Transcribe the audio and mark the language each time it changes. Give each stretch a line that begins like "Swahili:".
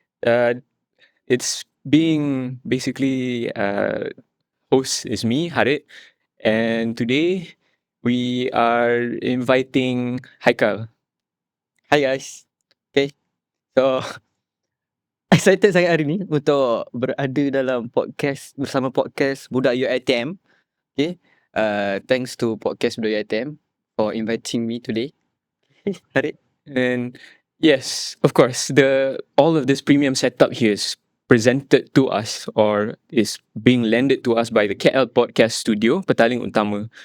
English: Uh, it's being basically host is me, Harit, and today we are inviting Haikal. Hi guys. Okay. So excited
Malay: sangat hari ni untuk berada dalam bersama podcast Budak UiTM.
English: Okay. Thanks to podcast Budak UiTM for inviting me today. Harit. And yes, of course, all of this premium setup here is presented to us or is being lended to us by the KL Podcast Studio, Petaling Utama.